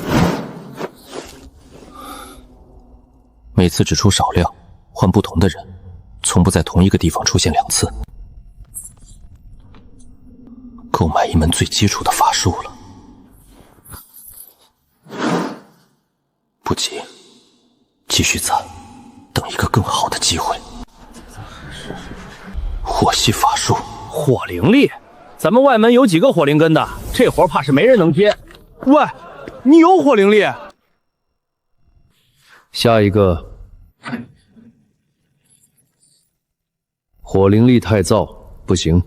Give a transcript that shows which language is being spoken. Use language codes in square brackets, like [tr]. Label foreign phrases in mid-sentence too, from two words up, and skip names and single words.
[zh] 每次只出少量，换不同的人。从不在同一个地方出现2次。购买一门最基础的法术了。不急，继續攒，等一個更好的機會。火系法術，火靈力，咱們外門有幾個火靈根的，這活怕是沒人能接。喂，你有火靈力？下一個。火靈力太燥，不行。